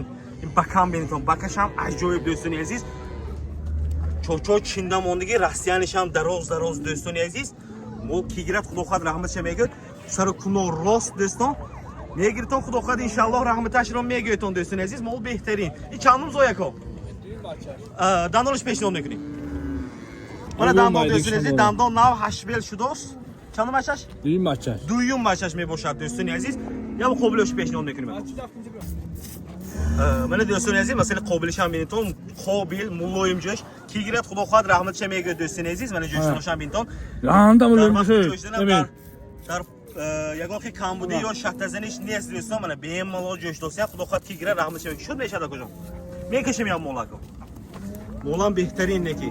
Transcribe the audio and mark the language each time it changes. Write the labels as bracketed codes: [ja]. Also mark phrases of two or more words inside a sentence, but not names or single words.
[tg] Бакам бинитон, бакашам аҷоиб до'стон азиз. Чочо чинда мондагӣ растиянишам дароз до'стон азиз. Мол тиграт худохад раҳматша мегӯд. Сару куно рост до'стон. Мегиртон худохад иншаллоҳ раҳматашро мегӯйтон до'стон азиз. Мол беҳтарин. И чандум зояко? Дандонаш пешниҳод мекунем. Mana dandon do'ston aziz, dandon nav hashbel shudos. Чандум бачаш? Дуюм бачаш мебошад до'стон азиз. Я қобилош пешниҳод мекунем. Mana do'stон азиз, масалан қобилишам бинитон, қобил, мулоим ҷош. Ки гирад худохад раҳматша мегӯд до'стон азиз, mana ҷошношам бинитон. Дар ягон хи камбуди ё шахтазаниш нест до'стон, mana бемалол ҷошдосия худохад ки гирад раҳматша мегӯд. Шуд мешад акоҷон. Мекашем я молако. Молам беҳтарин неки.